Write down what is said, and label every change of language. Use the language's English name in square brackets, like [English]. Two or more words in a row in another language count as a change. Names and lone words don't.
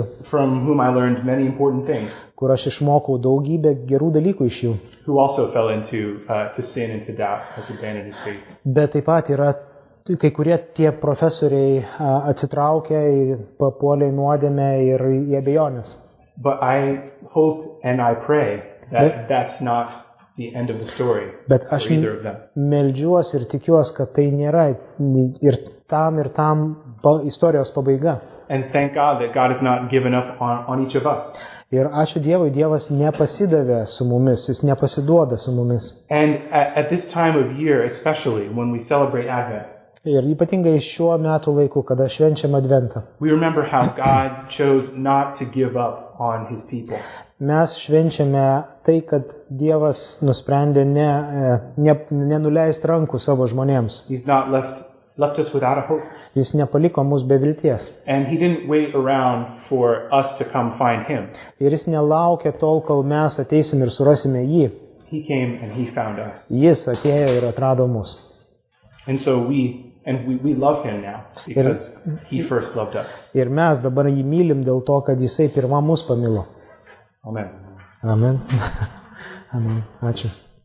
[English] from whom I learned many important things, [Lithuanian] kur aš išmokau daugybę gerų dalykų iš jų. [English] Who also fell into to sin and to doubt as abandoned his faith. [Lithuanian] Bet taip pat yra kai kurie tie profesoriai atsitraukė, papuolė į nuodėmę ir į abejonės. [English] But I hope and I pray that that's not the end of the story. [Lithuanian] Bet aš meldžiuosi ir tikiuosi, kad tai nėra ir tam istorijos pabaiga. [English] And thank God that God has not given up on each of us. [Lithuanian] Ir ačiū Dievui, Dievas nepasidavė su mumis, jis nepasiduoda su mumis. [English] And at this time of year, especially when we celebrate Advent, [Lithuanian] ir ypatingai šiuo metų laiku, kada švenčiam Adventą, [English] we remember how God chose not to give up on his people. [Lithuanian] Mes švenčiame tai, kad Dievas nusprendė nenuleisti rankų savo žmonėms. [English] He's not left us without a hope. [Lithuanian] Jis nepaliko mus be vilties. [English] And he didn't wait around for us to come find him. [Lithuanian] Ir jis nelaukė tol, kol mes ateisim ir surasime jį. [English] He came and he found us. [Lithuanian] Jis atėjo ir atrado mus. [English] And so we love him now because he first loved us. [Lithuanian] Ir mes dabar jį mylim dėl to, kad jisai pirma mus pamilo. [English] Amen. [Lithuanian] Amen. Amen. Ačiū.